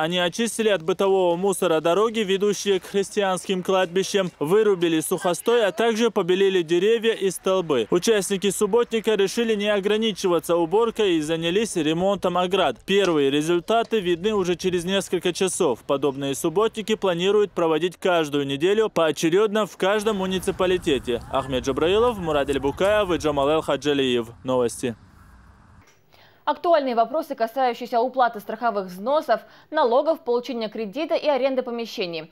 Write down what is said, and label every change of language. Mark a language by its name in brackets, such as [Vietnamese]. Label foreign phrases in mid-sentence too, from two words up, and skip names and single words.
[Russian] Они очистили от бытового мусора дороги, ведущие к христианским кладбищам, вырубили сухостой, а также побелили деревья и столбы. Участники субботника решили не ограничиваться уборкой и занялись ремонтом оград. Первые результаты видны уже через несколько часов. Подобные субботники планируют проводить каждую неделю поочередно в каждом муниципалитете. Ахмед Джабраилов, Мурад Эль-Букаев и Джамал Хаджалиев. Новости. Актуальные вопросы, касающиеся уплаты страховых взносов, налогов, получения кредита и аренды помещений.